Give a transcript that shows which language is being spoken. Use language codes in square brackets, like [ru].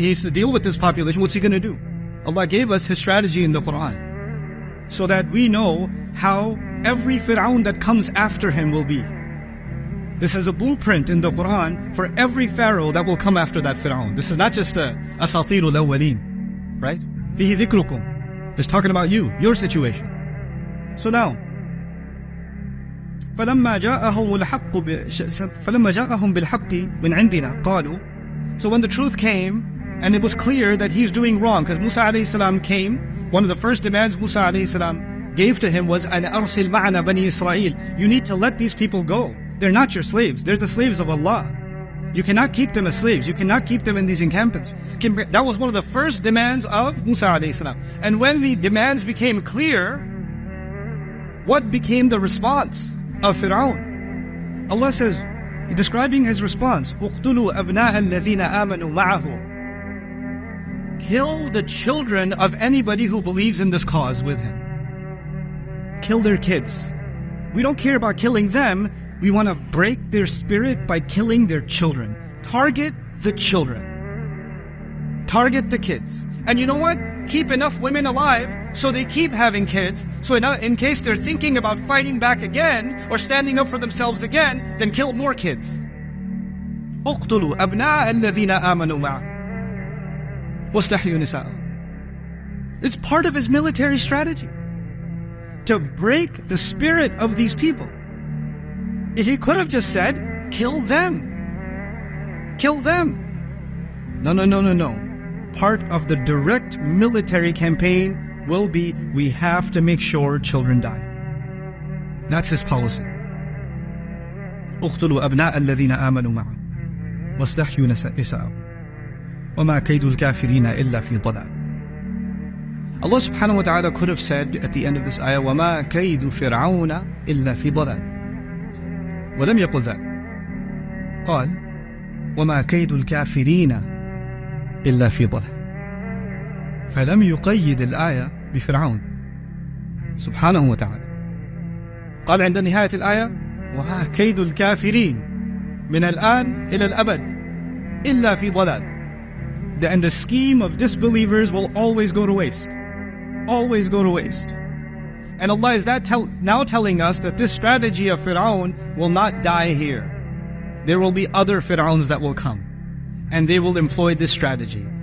[en] He has to deal with this population. What's he going to do? Allah gave us His strategy in the Quran so that we know how every Fir'aun that comes after him will be. This is a blueprint in the Quran for every pharaoh that will come after that Fir'aun. This is not just a asatirul awwaleen, right? [ar] فِيهِ ذِكْرُكُمْ. [en] It's talking about you, your situation. So now, [ar] فَلَمَّا جَاءَهُمْ بِالْحَقِّ مِنْ عِنْدِنَا قَالُوا. [en] So when the truth came, and it was clear that he's doing wrong, because Musa alayhi salam came, one of the first demands Musa alayhi salam gave to him was, [ar] أَنْ أَرْسِلْ مَعَنَا [en] Bani Israil. You need to let these people go. They're not your slaves. They're the slaves of Allah. You cannot keep them as slaves. You cannot keep them in these encampments. That was one of the first demands of Musa alayhi salam. And when the demands became clear, what became the response of Firaun? Allah says, describing his response, [ar] اُقْتُلُوا أَبْنَاءَ الَّذِينَ آمَنُوا مَعَهُ. [en] Kill the children of anybody who believes in this cause with him. Kill their kids. We don't care about killing them. We want to break their spirit by killing their children. Target the children. Target the kids. And you know what? Keep enough women alive so they keep having kids. So in case they're thinking about fighting back again or standing up for themselves again, then kill more kids. [ar] اقتلوا أبناء الذين آمنوا معه واستحيوا نساءهم. [en] It's part of his military strategy to break the spirit of these people. If he could have just said, kill them. Kill them. No. Part of the direct military campaign will be, we have to make sure children die. That's his policy. [ar] اقتلوا أبناء الذين آمنوا معه واستحيوا نساءهم وما كيد الكافرين إلا في ضلال. [en] Allah subhanahu wa ta'ala could have said at the end of this ayah, [ar] وَمَا كَيْدُ فِرْعَوْنَ إِلَّا فِي ضَلَالٍ. وَلَمْ يقل ذلك. قال وَمَا كَيْدُ الْكَافِرِينَ إِلَّا فِي ضَلَالٍ. فلم يقيد الآية بفرعون سبحانه وتعالى. قال عند نهاية الآية وَمَا كَيْدُ الْكَافِرِينَ من الآن إلى الأبد إِلَّا فِي ضَلَالٍ. [en] And the scheme of disbelievers will always go to waste. Always go to waste. And Allah is now telling us that this strategy of Fir'aun will not die here. There will be other Fir'auns that will come. And they will employ this strategy.